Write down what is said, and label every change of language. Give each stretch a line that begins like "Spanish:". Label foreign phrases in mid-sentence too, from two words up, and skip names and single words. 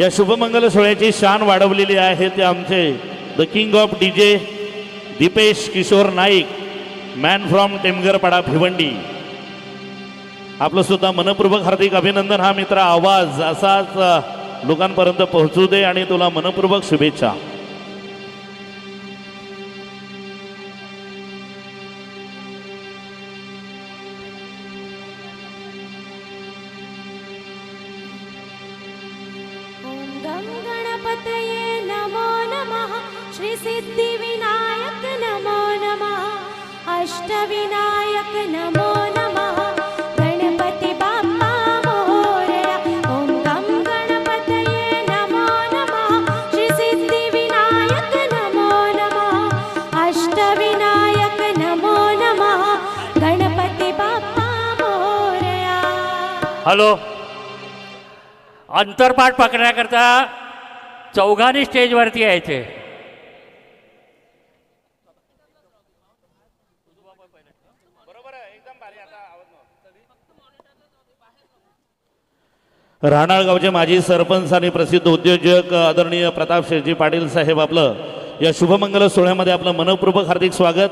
Marathi: या शुभमंगल सोहळ्याची शान वाढवलेली आहे ते आमचे
English: The King of DJ
Marathi: दीपेश किशोर नाईक,
English: man from
Marathi: टेमगरपाडा भिवंडी. आपलं सुद्धा मनपूर्वक हार्दिक अभिनंदन. हा मित्र आवाज असाच लोकांपर्यंत पोहोचू दे आणि तुला मनपूर्वक शुभेच्छा.
Sanskrit: ॐ गं गणपतये नमो नमः श्री सिद्धिविनायक नमो नमः अष्टविनायक नमो नमः
Marathi: गणपती बाप्पा मोरया.
Sanskrit: ॐ गं गणपतये नमो नमः श्री सिद्धिविनायक नमो नमः अष्टविनायक नमो नमः
Marathi: गणपती बाप्पा मोरया. हॅलो. अंतरपाठ पकडण्याकरता चौघांनी स्टेजवरती यायचे. राहणार गावचे माजी सरपंच आणि प्रसिद्ध उद्योजक आदरणीय प्रताप शेठजी पाटील साहेब आपलं या शुभमंगल सोहळ्यामध्ये आपलं मनपूर्वक हार्दिक स्वागत.